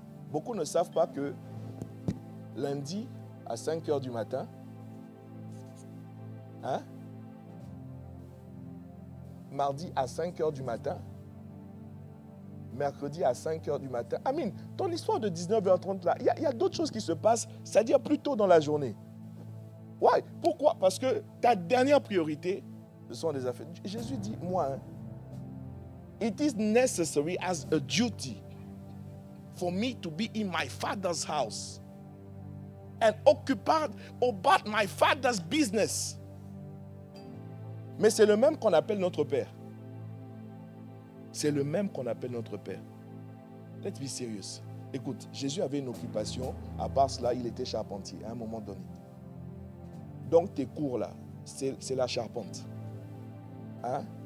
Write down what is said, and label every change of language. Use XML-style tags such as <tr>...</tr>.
<fr>Beaucoup ne savent pas que lundi à 5h du matin, hein, mardi à 5h du matin, mercredi à 5h du matin. Amine, ton histoire de 19h30 là, il y a d'autres choses qui se passent, c'est-à-dire plus tôt dans la journée. Ouais, pourquoi? Parce que ta dernière priorité, ce sont des affaires. Jésus dit, moi, hein,</fr> <en>it is necessary as a duty for me to be in my father's house and occupied about my father's business.</en> <fr>Mais c'est le même qu'on appelle notre Père. C'est le même qu'on appelle notre Père.</fr> <en>Let's be serious.</en> <fr>Écoute, Jésus avait une occupation. À part cela, il était charpentier à un moment donné. Donc tes cours là, c'est la charpente. Hein?</fr>